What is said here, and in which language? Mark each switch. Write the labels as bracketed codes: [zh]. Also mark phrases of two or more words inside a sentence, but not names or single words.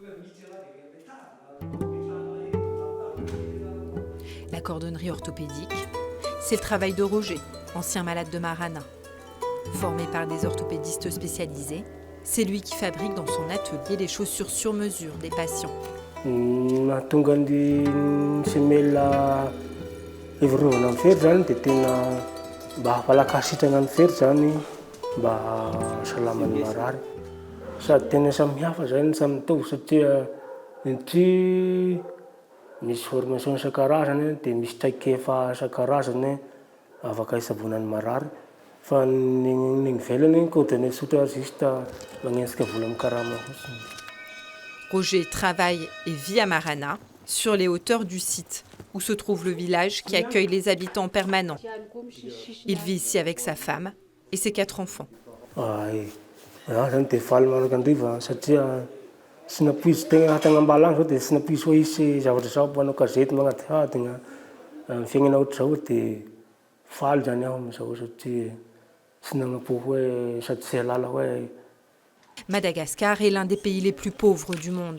[fr] La cordonnerie orthopédique, c'est le travail de Roger, ancien malade de Marana. Formé par des orthopédistes spécialisés, c'est lui qui fabrique dans son atelier les chaussures sur mesure des patients. [mg] Mba hampalakasitrana ny fery zany mba salaman'ny marary sady tena samihafa zany samy mitovy satria ny misy formation isan-karazany dia misy traikefa isan-karazany afaka hisavonan'ny marary fa ny ivelany kodiny tsotra juste magnenjika vola amin'ny karama fotsiny. [fr] Roger travaille et vit à Marana, sur les hauteurs du site, où se trouve le village qui accueille les habitants permanents. Il vit ici avec sa femme et ses 4 enfants. Madagascar est l'un des pays les plus pauvres du monde.